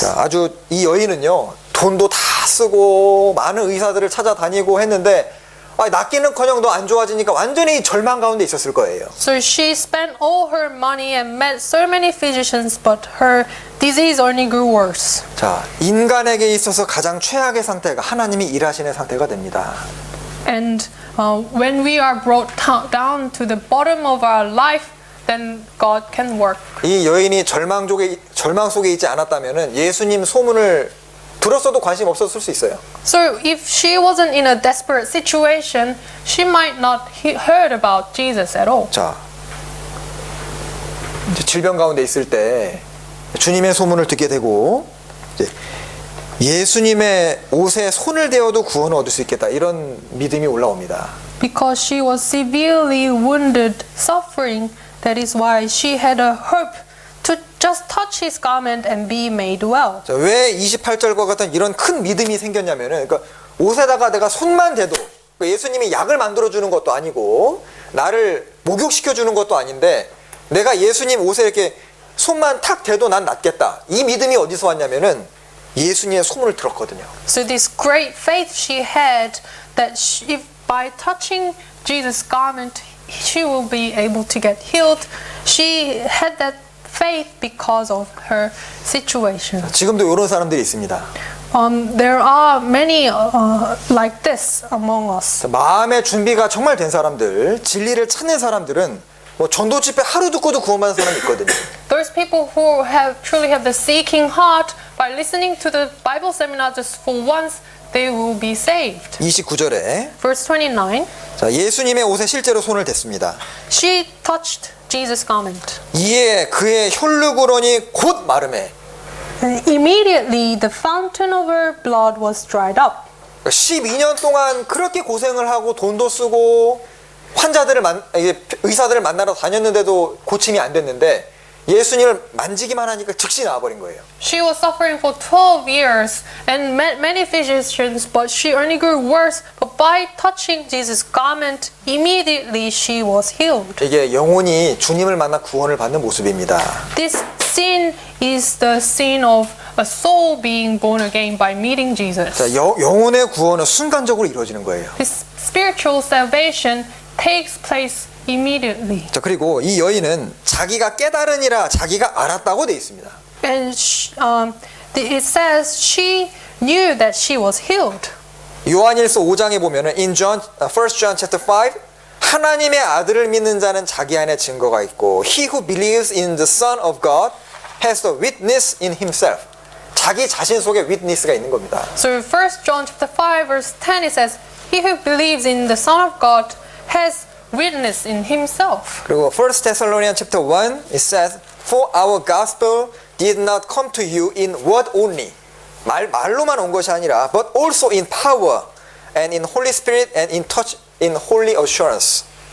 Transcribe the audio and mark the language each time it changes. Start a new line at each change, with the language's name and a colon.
Korean: 자, 아주 이 여인은요 돈도 다 쓰고 많은 의사들을 찾아다니고 했는데 낫기는커녕 더 안 좋아지니까 완전히 절망 가운데 있었을 거예요.
English: So she spent all her money and met so many physicians, but her disease only grew worse.
Korean: 자, 인간에게 있어서 가장 최악의 상태가 하나님이 일하시는 상태가 됩니다.
English: And when we are brought down to the bottom of our life, then God can work.
Korean: 이 여인이 절망 속에 있지 않았다면은 예수님 소문을 들었어도 관심 없었을 수 있어요.
English: So if she wasn't in a desperate situation, she might not heard about Jesus at all.
Korean: 자, 질병 가운데 있을 때 주님의 소문을 듣게 되고 이제 예수님의 옷에 손을 대어도 구원을 얻을 수 있겠다 이런 믿음이 올라옵니다.
English: Because she was severely wounded, suffering, that is why she had a hope to just touch his garment and be made well.
Korean: 자, 왜 28절과 같은 이런 큰 믿음이 생겼냐면은 그러니까 옷에다가 내가 손만 대도 그러니까 예수님이 약을 만들어 주는 것도 아니고 나를 목욕시켜 주는 것도 아닌데 내가 예수님 옷에 이렇게 손만 탁 대도 난 낫겠다. 이 믿음이 어디서 왔냐면은 예수님의 소문을 들었거든요.
English: So this great faith she had that if by touching Jesus' garment she will be able to get healed. She had that faith because of her situation.
Korean: 지금도 이런 사람들이 있습니다.
English: There are many like this among us.
Korean: 마음의 준비가 정말 된 사람들, 진리를 찾는 사람들은 뭐 전도 집회 하루 듣고도 구원받는 사람이 있거든요.
English: Those people who truly have the seeking heart, by listening to the Bible seminar just for once, they will be saved.
Korean: 29절에
English: Verse 29.
Korean: 자, 예수님의 옷에 실제로 손을 댔습니다.
English: She touched Jesus' garment.
Korean: 이에 그의 혈루구런이 곧 마르매.
English: And immediately the fountain of her blood was dried up.
Korean: 12년 동안 그렇게 고생을 하고 돈도 쓰고 의사들을 만나러 다녔는데도 고침이 안 됐는데 예수님을 만지기만 하니까 즉시 나와버린 거예요.
English: She was suffering for 12 years and met many physicians, but she only grew worse. But by touching Jesus' garment, immediately she was healed.
Korean: 이게 영혼이 주님을 만나 구원을 받는 모습입니다.
English: This scene is the scene of a soul being born again by meeting Jesus.
Korean: 자, 영혼의 구원은 순간적으로 이루어지는 거예요.
English: This spiritual salvation takes place immediately.
Korean: 자, 그리고 이 여인은 자기가 깨달으니라 자기가 알았다고 돼 있습니다.
English: And it says she knew that she was healed.
Korean: 요한일서 5장에 보면은
English: in John, 1 John chapter 5
Korean: 하나님의 아들을 믿는 자는 자기 안에 증거가 있고
English: he who believes in the Son of God has the witness in himself.
Korean: 자기 자신 속에 witness가 있는 겁니다.
English: So 1 John chapter 5 verse 10 it says he who believes in the Son of God has witness in himself. 그리고 1 Thessalonians chapter 1 it says for our gospel did not come to you in word only.
Korean: 말로만 온 것이 아니라
English: but also in power and in Holy Spirit and in touch in holy assurance.